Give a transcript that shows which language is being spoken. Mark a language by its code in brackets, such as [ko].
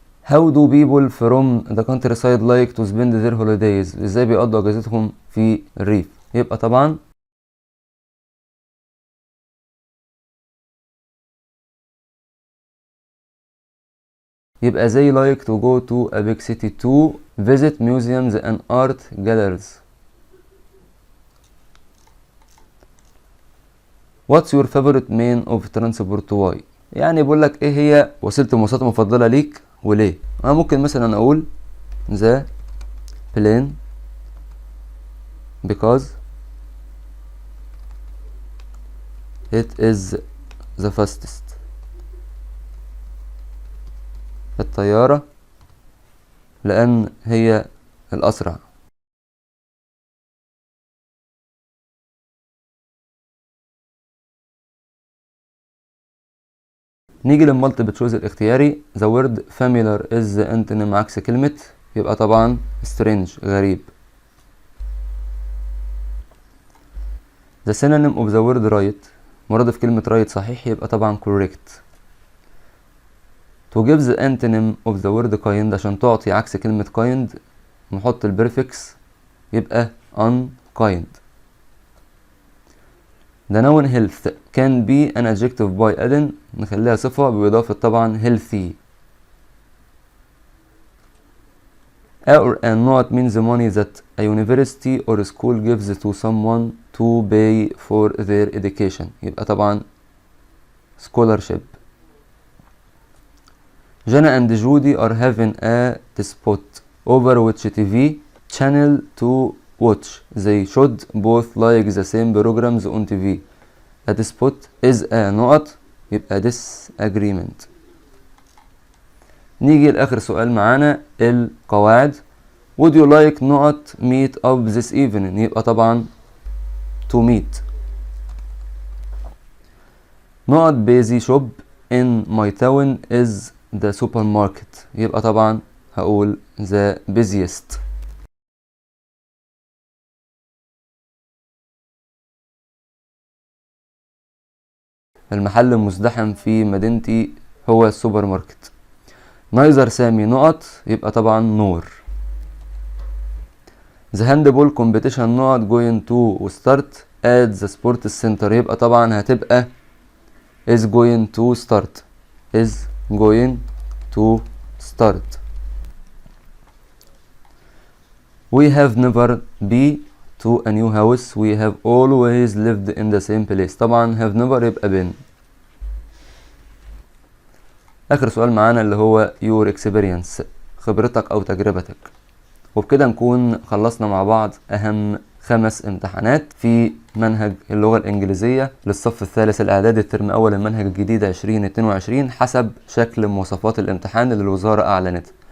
[en] How do people from the countryside like to spend their holidays؟ [ar] ازاي بيقضوا اجازتهم في الريف؟ يبقى طبعا [en] they like to go to a big city to visit museums and art galleries. What's your favorite mean of transport? [ar] Why؟ يعني بيقول لك ايه هي وسيلة المواصلات المفضلة ليك وليه؟ انا ممكن مثلا اقول [en] the plane because it is the fastest. [ar] الطيارة لأن هي الأسرع. نيجي للمالتيبل تشويس الاختياري. [en] The word familiar is antonym [ar] عكس كلمة، يبقى طبعا [en] strange غريب. The synonym of the word right [ar] مرادف كلمة [en] right [ar] صحيح، يبقى طبعا [en] correct. To give the antonym of the word kind [ar] عشان تعطي عكس كلمة [en] kind [ar] نحط البريفكس يبقى [en] unkind. The noun health can be an adjective by adding [ar] نخليها صفة بإضافة طبعا [en] healthy. Or and not means the money that a university or school gives to someone to pay for their education، [ar] يبقى طبعا [en] scholarship. Jana and Judy are having a dispute over which TV channel to watch. They should both like the same programs on TV. A dispute is a [ar] نقط يبقى [en] disagreement. [ar] نيجي لآخر سؤال معانا القواعد. [en] Would you like نقط meet up this evening؟ [ar] يبقى طبعا [en] to meet. نقط busy shop in my town is the supermarket، [ar] يبقى طبعا هقول [en] the busiest. [ar] المحل المزدحم في مدينتي هو السوبر ماركت. نايزر سامي نقط يبقى طبعا نور. [en] the handball competition نقط going to start at the sports center، [ar] يبقى طبعا هتبقى [en] is going to start. is going to start. We have never been to a new house. We have always lived in the same place. طبعا have never يبقى been. [ar] آخر سؤال معانا اللي هو [en] your experience [ar] خبرتك أو تجربتك. وبكده نكون خلصنا مع بعض أهم 5 امتحانات في منهج اللغة الإنجليزية للصف الثالث الإعدادي الترم أول المنهج الجديد 2022 حسب شكل مواصفات الامتحان اللي الوزارة أعلنتها.